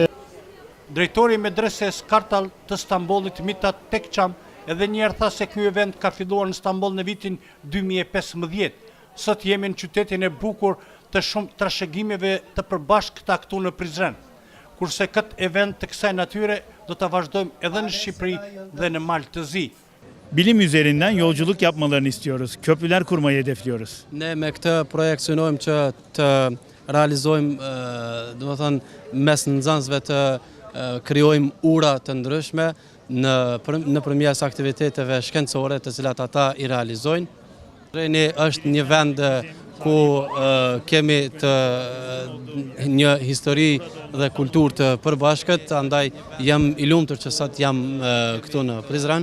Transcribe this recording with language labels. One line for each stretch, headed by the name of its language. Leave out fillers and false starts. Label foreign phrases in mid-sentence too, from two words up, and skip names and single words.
Albanian: Drejtori i Medreses Kartal të Stambollit, Mithat Tekçam, edhe njerë tha se ky event ka filluar në Stamboll në vitin 2015. Sot jemi në qytetin e bukur të shumë trashëgimeve të përbashkëta këtu në Prizren. Kurse këtë event të kësaj natyre do të vazhdojmë edhe në Shqipëri dhe në Malë të Zi.
Turkish: Bilim üzerinden yolculuk yapmalarını istiyoruz. Köprüler kurmayı hedefliyoruz.
Albanian: Ne me këtë projekt synojmë që të realizojmë, domethënë mes nxënësve të krijojmë ura të ndryshme nëpërmjet aktiviteteve shkencore të cilat ata i realizojnë. Prizreni është një vend ku kemi një histori dhe kulturë të përbashkët, andaj jam i lumtur që sot jam këtu në Prizren.